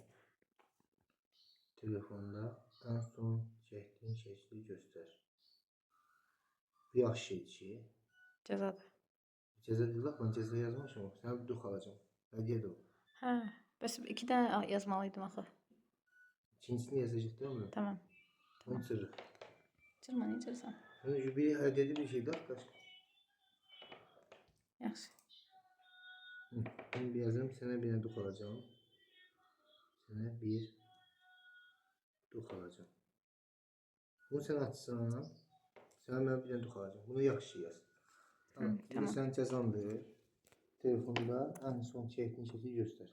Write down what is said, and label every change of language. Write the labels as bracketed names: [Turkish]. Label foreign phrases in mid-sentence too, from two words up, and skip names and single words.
[Azerbaijani] Telefonda ən son çəkdiyin şəkli göstər. Bu yaxşı şeydir ki. Cəzadır. Cəza deyil, mən cəza yazmışam. Sənə bir dux alacağım. Hədiyyədir o. Hə, bəs 2 dənə yazmalıydım axı. İkincisini yazacaq [Turkish] değil mi? [Azerbaijani] Tamam. Onu çırıq. Çırma, ne çırsan? Bir hədiyyəli bir şey [Turkish] daha kaç. [Azerbaijani] Yaxşı. Bunu bir yazayım, sənə bir dənə dux alacağım. Sənə bir dux alacağım. Bunu sən açsan, sənə mən bir dənə dux alacağım. Bunu yaxşı şey yaz. Tamam. Sən cəzandır. Telefonda ən son çəkdiyin şəkli göstər.